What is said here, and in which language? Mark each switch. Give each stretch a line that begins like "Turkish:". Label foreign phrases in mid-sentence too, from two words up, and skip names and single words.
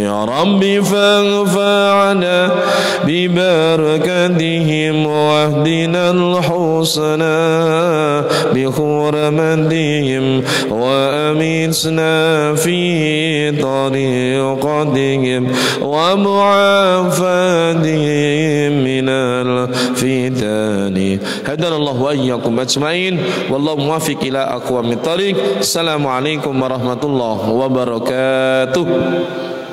Arabic: رب فاغفر لنا ببركاتهم واهدنا الحسنى بحرمتهم وأمتنا في طريقتهم ومعافاتهم من الفتن. هدانا الله وإياكم أجمعين والله الموفق إلى أقوم الطريق. السلام عليكم ورحمة الله وبركاته.